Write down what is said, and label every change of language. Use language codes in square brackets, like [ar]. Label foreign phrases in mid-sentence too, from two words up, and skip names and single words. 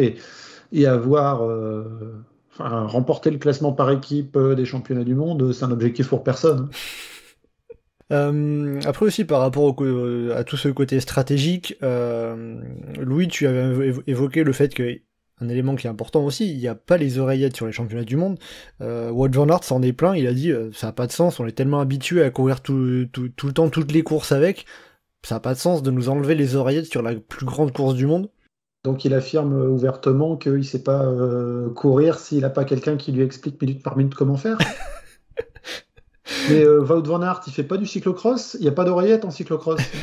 [fr] Et avoir remporter le classement par équipe des championnats du monde, c'est un objectif pour personne. Après aussi, par rapport à tout ce côté stratégique, Louis, tu avais évoqué le fait que un élément qui est important aussi, il n'y a pas les oreillettes sur les championnats du monde. Wout van Aert s'en est plaint, il a dit ça n'a pas de sens, on est tellement habitué à courir tout le temps, toutes les courses avec, ça n'a pas de sens de nous enlever les oreillettes sur la plus grande course du monde. Donc il affirme ouvertement qu'il ne sait pas courir s'il n'a pas quelqu'un qui lui explique minute par minute comment faire. Mais Wout van Aert, il fait pas du cyclocross, il n'y a pas d'oreillette en cyclocross.